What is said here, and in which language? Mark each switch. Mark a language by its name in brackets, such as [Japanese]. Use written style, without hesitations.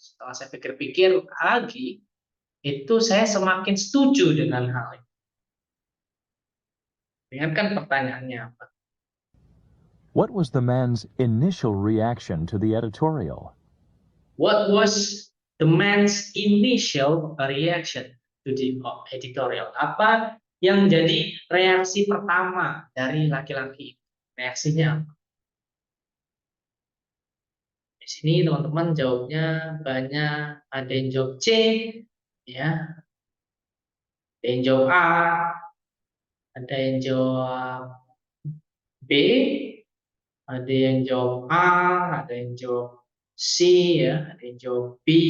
[Indonesian] Setelah saya pikir-pikir lagi, itu saya semakin setuju dengan hal itu. Ingatkan pertanyaannya apa? [English] What was the man's initial reaction to the editorial? What was the man's initial reaction to the editorial? [Indonesian] Apa yang jadi reaksi pertama dari laki-laki? Reaksinya apa? Di sini teman-teman jawabnya banyak. Ada yang jawab C, ya. Ada yang jawab A, ada yang jawab B, ada yang jawab A, ada yang jawab C, ya, ada yang jawab B.